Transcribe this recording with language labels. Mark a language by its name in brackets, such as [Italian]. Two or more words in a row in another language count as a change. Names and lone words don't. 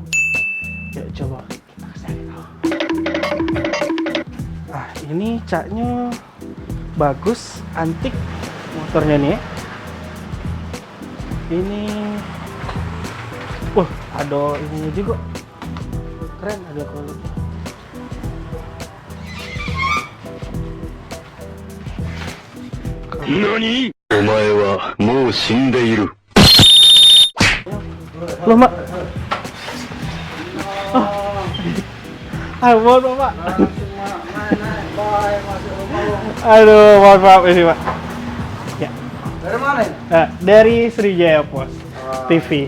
[Indonesian] Yuk coba kita cari tahu. Ini caknya bagus, antik motornya nih. Ini, ada ininya juga. Keren, ada kulitnya. NANI?! [Japanese] お前はもう死んでいる。 [Indonesian] Loh, Mak. Mohon Pak. Aduh, mohon maaf ini Pak. Ya. Dari mana? Dari Sriwijaya Post TV.